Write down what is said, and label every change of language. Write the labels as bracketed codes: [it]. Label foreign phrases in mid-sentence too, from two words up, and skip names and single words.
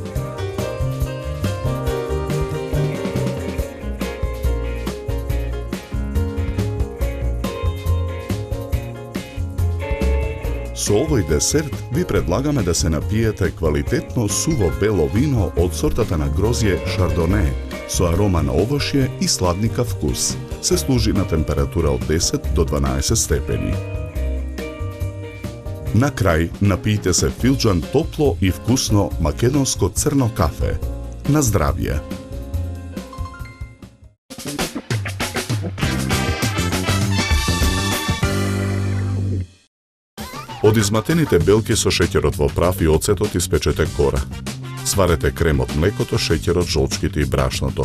[mk] Со овој десерт ви предлагаме да се напиете квалитетно суво бело вино од сортата на грозје Шардоне, со арома на овошје и сладникав вкус. Се служи на температура од 10 до 12 степени. На крај напијте се филџан топло и вкусно македонско црно кафе. На здравје! Од изматените белки со шеќерот во прав и оцетот испечете кора. Сварете крем од млекото, шеќерот, жолчките и брашното.